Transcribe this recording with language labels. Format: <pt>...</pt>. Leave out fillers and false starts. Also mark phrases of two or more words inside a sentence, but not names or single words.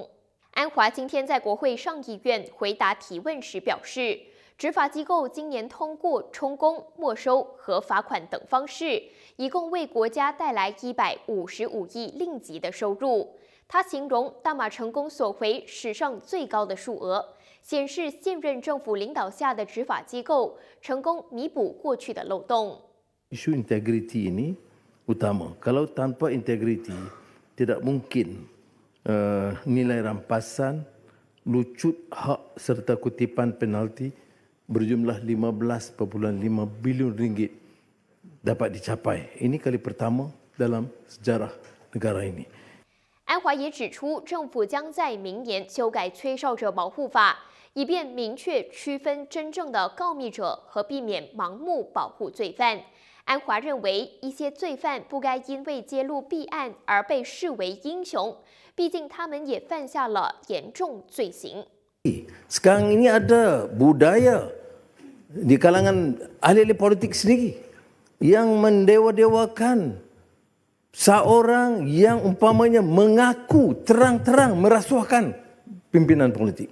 <zh>安华今天在国会上议院回答提问时表示，执法机构今年通过充公、没收和罚款等方式，一共为国家带来155亿令吉的收入。他形容大马成功索回史上最高的数额，显示现任政府领导下的执法机构成功弥补过去的漏洞。</zh> <ms>Isu integriti ini utama. Kalau tanpa integriti, tidak mungkin nilai rampasan, lucut hak serta kutipan penalti berjumlah 15,5 bilion ringgit dapat dicapai. Ini kali pertama dalam sejarah negara ini.</ms> <zh>安华也指出，政府将在明年修改吹哨者保护法，以便明确区分真正的告密者和避免盲目保护罪犯。安华认为，一些罪犯不该因为揭露弊案而被视为英雄，毕竟他们也犯下了严重罪行。</zh> <ms>Sekarang ini ada budaya di kalangan ahli-ahli politik sendiri yang mendewa-dewakan seorang yang umpamanya mengaku terang-terang merasuahkan pimpinan politik.</ms>